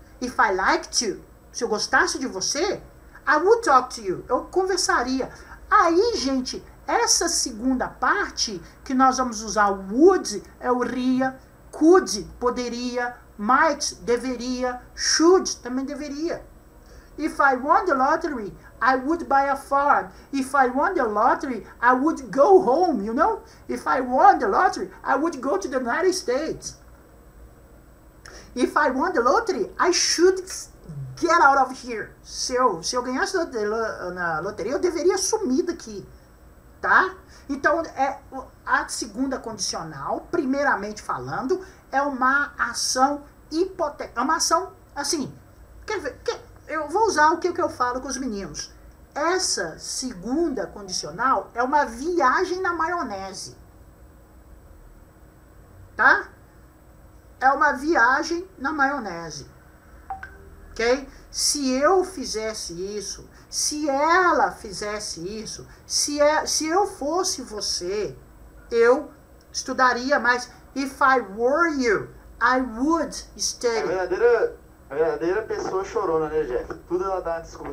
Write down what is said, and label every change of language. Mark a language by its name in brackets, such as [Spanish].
[English] If I liked you, [Portuguese] se eu gostasse de você, [English] I would talk to you, [Portuguese] eu conversaria. Aí, gente, essa segunda parte, que nós vamos usar o would, é o ria, could, poderia, might, deveria, should, também deveria. [English] If I won the lottery, I would buy a farm. If I won the lottery, I would go home, you know? If I won the lottery, I would go to the United States. If I won the lottery, I should get out of here. [Portuguese] Se eu ganhasse na loteria, eu deveria sumir daqui, tá? Então, a segunda condicional, primeiramente falando, é uma ação hipotética. É uma ação, assim, eu vou usar o que eu falo com os meninos. Essa segunda condicional é uma viagem na maionese. Tá? é uma viagem na maionese. Ok? Se eu fizesse isso, se ela fizesse isso, se eu fosse você, eu estudaria mais. [English] If I were you, I would study. [Portuguese] A verdadeira pessoa chorona, né, Jeff? Tudo ela dá uma desculpa.